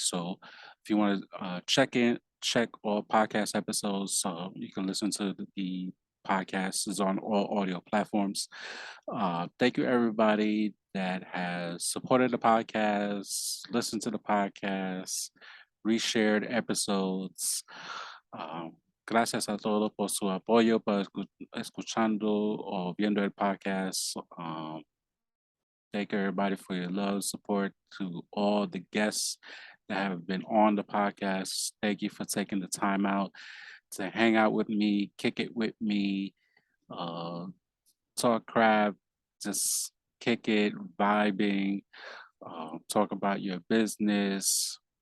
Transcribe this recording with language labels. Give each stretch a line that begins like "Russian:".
English: So if you want to check all podcast episodes, so you can listen to the podcast is on all audio platforms. Thank you everybody that has supported the podcast, listened to the podcast, reshared episodes.
Spanish: Um, Gracias a todos por su apoyo, por escuchando o viendo el podcast.
English: Thank everybody for your love, support to all the guests that have been on the podcast. Thank you for taking the time out to hang out with me, kick it with me, uh, talk crap, just kick it, vibing, talk about your business.